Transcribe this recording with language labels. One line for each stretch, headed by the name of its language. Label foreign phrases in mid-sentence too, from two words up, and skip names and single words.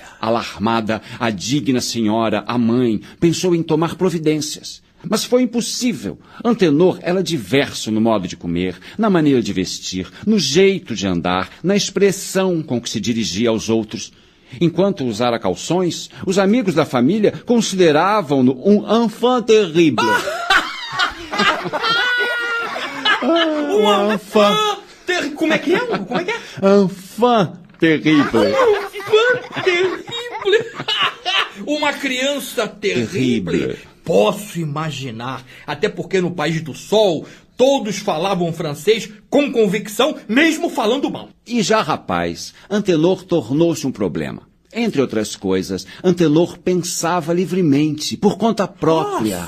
Portuguese: Alarmada, a digna senhora, a mãe, pensou em tomar providências. Mas foi impossível. Antenor era diverso no modo de comer, na maneira de vestir, no jeito de andar, na expressão com que se dirigia aos outros. Enquanto usara calções, os amigos da família consideravam-no um
French: enfant terrible.
Portuguese: Um
French: enfant terrible.
Portuguese: Como é que é?
French: Enfant terrible. Enfant terrible.
Portuguese: Uma criança terrível. Posso imaginar, até porque no país do Sol todos falavam francês com convicção, mesmo falando mal. E já rapaz, Antenor tornou-se um problema. Entre outras coisas, Antenor pensava livremente, por conta própria.